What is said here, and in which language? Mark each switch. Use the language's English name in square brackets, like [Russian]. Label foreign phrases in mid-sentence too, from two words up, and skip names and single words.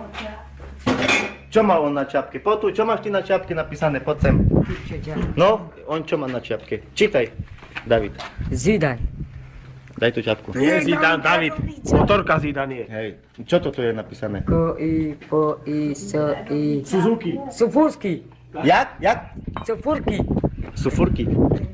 [Slovak] Čo má on na čapke? Poď tu, čo máš ty na čapke napísané? Poď sem. No, on čo má na čapke? Čítaj, David. Zidan. Daj tú čapku. Nie Zidane, David. Motorka Zidane je. Hej, čo to tu je napísané? Ko-i. Po-i. So-i. Suzuki. Sufurski. Jak? Sufurki. Sú furky.